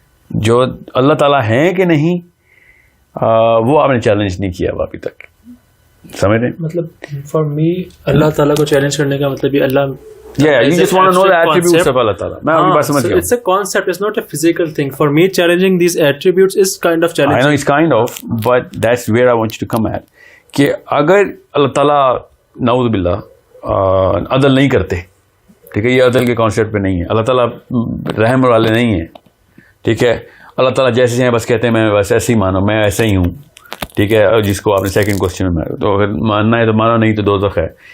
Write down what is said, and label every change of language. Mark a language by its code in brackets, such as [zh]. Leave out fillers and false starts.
[ur] جو اللہ تعالیٰ ہیں کہ نہیں وہ آپ نے چیلنج نہیں کیا ابھی تک, سمجھ رہے ہیں. مطلب [en] for me [ur] اللہ تعالیٰ کو چیلنج کرنے کا مطلب یہ اللہ [en] Yeah, you just want to know the attributes of Allah Ta'ala. [ur] میں آپ کی بات سمجھ گیا. [en] It's a concept, it's not a physical thing. For me, challenging these attributes is kind of challenging. I know it's kind of, but that's where I want you to come at. [ur] کہ اگر اللہ تعالیٰ نعوذ باللہ عدل نہیں کرتے, ٹھیک ہے, یہ عدل کے کانسیپٹ پہ نہیں ہے. اللہ تعالیٰ رحم والے نہیں ہیں, ٹھیک ہے. اللہ تعالیٰ جیسے ہیں بس کہتے ہیں میں بس ایسے ہی مانو, میں ایسا ہی ہوں, ٹھیک ہے. جس کو آپ نے سیکنڈ کوشچن میں, تو اگر ماننا ہے تو مانو, نہیں تو دوزخ ہے.